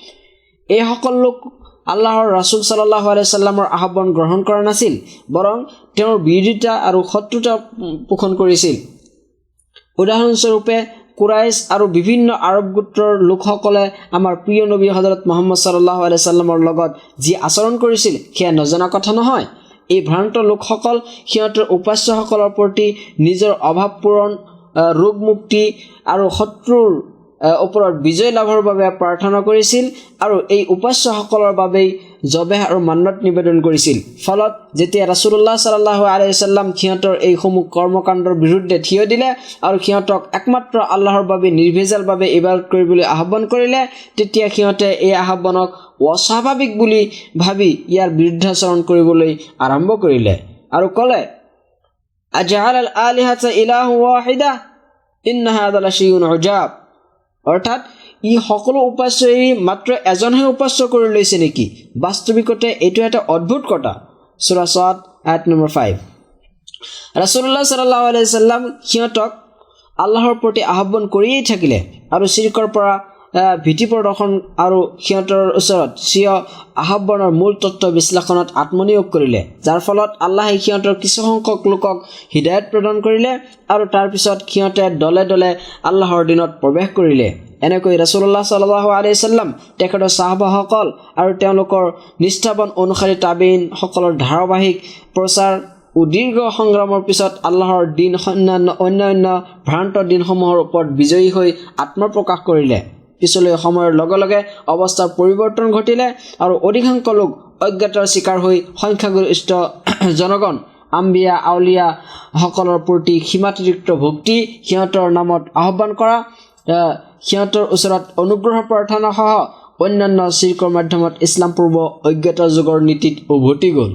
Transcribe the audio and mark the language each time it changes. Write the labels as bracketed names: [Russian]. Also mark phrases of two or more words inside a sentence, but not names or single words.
[Assamese] এইসকল লোক আল্লাহৰ ৰাসূল [Arabic] صلى الله عليه وسلم [Assamese] আহ্বান গ্ৰহণ কৰা নাছিল, বৰং তেওঁৰ বিৰোধিতা আৰু শত্ৰুতা পোষণ কৰিছিল। উদাহৰণস্বৰূপে কুৰাইশ আৰু বিভিন্ন আৰব গোত্ৰৰ লোকসকলে আমাৰ প্ৰিয় নবী হযৰত মুহাম্মদ [Arabic] صلى الله عليه وسلم [Assamese] লগত যি আচৰণ কৰিছিল সেয়া নজনা কথা নহয়। এই ভ্ৰান্ত লোকসকল সিহঁতৰ উপাস্যসকলৰ প্ৰতি নিজৰ অভাৱ পূৰণ, ৰোগ মুক্তি আৰু শত্ৰুৰ ওপৰত বিজয় লাভৰ বাবে প্ৰাৰ্থনা কৰিছিল আৰু এই উপাস্যসকলৰ বাবেই জবেহ আৰু মান্নত নিবেদন কৰিছিল। ফলত যেতিয়া ৰাসূলুল্লাহ [Arabic] صلى الله عليه وسلم [Assamese] সিহঁতৰ এইসমূহ কৰ্মকাণ্ডৰ বিৰুদ্ধে থিয় দিলে আৰু সিহঁতক একমাত্ৰ আল্লাহৰ বাবে নিৰ্ভেজালভাৱে ইবাদত কৰিবলৈ আহ্বান কৰিলে, তেতিয়া সিহঁতে এই আহ্বানক অস্বাভাৱিক বুলি ভাবি ইয়াৰ বিৰুদ্ধাচৰণ কৰিবলৈ আৰম্ভ কৰিলে আৰু ক'লে, [Arabic] أجعل الآلهة إلها واحدا إن هذا لشيء عجاب. [Assamese] অৰ্থাৎ ই সকলো উপাস্য এৰি মাত্ৰ এজনহে উপাস্য কৰি লৈছে নেকি? বাস্তৱিকতে এইটো এটা অদ্ভুত কথা। সূৰা সাদ আয়াত নম্বৰ 5। ৰাসূলুল্লাহ [Arabic] صلى الله عليه وسلم [Assamese] সিহঁতক আল্লাহৰ প্ৰতি আহ্বান কৰিয়েই থাকিলে আৰু শিৰকৰ পৰা ভীতি প্ৰদৰ্শন আৰু সিহঁতৰ ওচৰত স্বীয় আহ্বানৰ মূল তত্ত্ব বিশ্লেষণত আত্মনিয়োগ কৰিলে, যাৰ ফলত আল্লাহে সিহঁতৰ কিছুসংখ্যক লোকক হিদায়ত প্ৰদান কৰিলে আৰু তাৰপিছত সিহঁতে দলে দলে আল্লাহৰ দিনত প্ৰৱেশ কৰিলে। এনেকৈ ৰাসূলুল্লাহ [Arabic] صلى الله عليه وسلم, [Assamese] তেখেতৰ সাহাবাসকল আৰু তেওঁলোকৰ নিষ্ঠাবান অনুসাৰী তাবেইনসকলৰ ধাৰাবাহিক প্ৰচাৰ ও দীৰ্ঘ সংগ্ৰামৰ পিছত আল্লাহৰ দিন অন্যান্য ভ্ৰান্ত দিনসমূহৰ ওপৰত বিজয়ী হৈ আত্মপ্ৰকাশ কৰিলে। পিছলৈ সময়ৰ লগে লগে অৱস্থাৰ পৰিৱৰ্তন ঘটিলে আৰু অধিকাংশ লোক অজ্ঞতাৰ চিকাৰ হৈ সংখ্যাগৰিষ্ঠ জনগণ আম্বিয়া আউলিয়া সকলৰ প্ৰতি সীমাতিৰিক্ত ভক্তি, সিহঁতৰ নামত আহ্বান কৰা, সিহঁতৰ ওচৰত অনুগ্ৰহ প্ৰাৰ্থনা সহ অন্যান্য চিৰকৰ মাধ্যমত ইছলাম পূৰ্ব অজ্ঞতা যুগৰ নীতিত উভতি গ'ল।